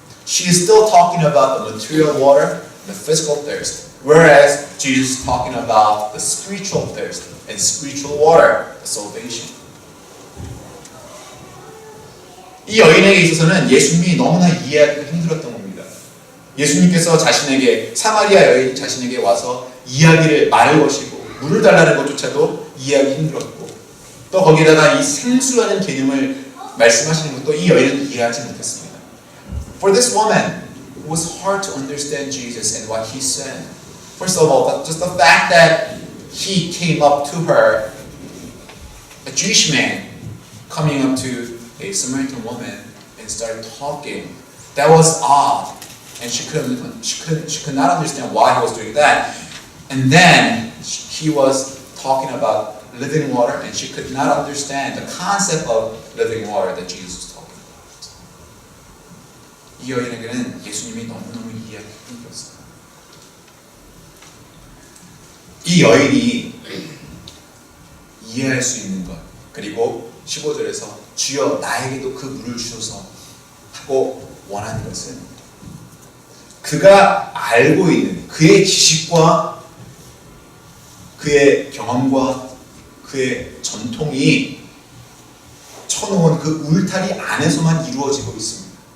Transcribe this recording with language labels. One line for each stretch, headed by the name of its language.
English: She is still talking about the material water, the physical thirst, whereas Jesus is talking about the spiritual thirst and spiritual water, the salvation.
Korean: 이 여인에게 있어서는 예수님이 너무나 이해하기가 힘들었던 겁니다. 예수님께서 자신에게, 사마리아 여인이 자신에게 와서 말을 거시고 물을 달라는 것조차도 이해하기 힘들었고, 또 거기다가 이 생수라는 개념을 말씀하시는 것도 이 여인은 이해하지 못했습니다.
English: For this woman, it was hard to understand Jesus and what he said. First of all, just the fact that he came up to her, a Jewish man coming up to a Samaritan woman and started talking. That was odd, and she could not understand why he was doing that. And then he was talking about living water, and she could not understand the concept of living water that Jesus was talking about.
Korean: 이 여인에게는 예수님이 너무너무 이해하기 힘들었어요. 이 여인이 이해할 수 있는 것, 그리고 15절에서 주여 나에게도 그 물을 주소서 하고 원하는 것은 그가 알고 있는 그의 지식과 그의 경험과 그의 전통이 쳐놓은 그 울타리 안에서만 이루어지고 있습니다.